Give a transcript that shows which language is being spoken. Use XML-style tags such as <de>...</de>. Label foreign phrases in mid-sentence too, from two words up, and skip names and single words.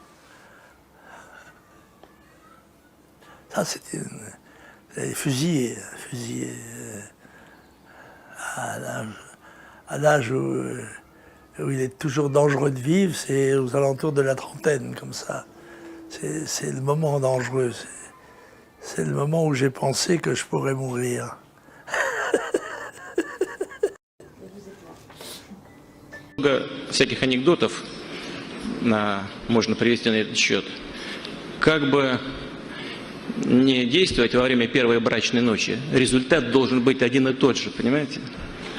<fr>Ça, c'était fusillé à l'âge où il est toujours dangereux de vivre, c'est aux alentours de la trentaine, comme ça. C'est le moment dangereux. C'est le moment où j'ai pensé que je pourrais mourir.</fr> <ru>Много всяких анекдотов можно привести на этот счет. Как бы не действовать во время первой брачной ночи, результат должен быть один и тот же, понимаете?</ru>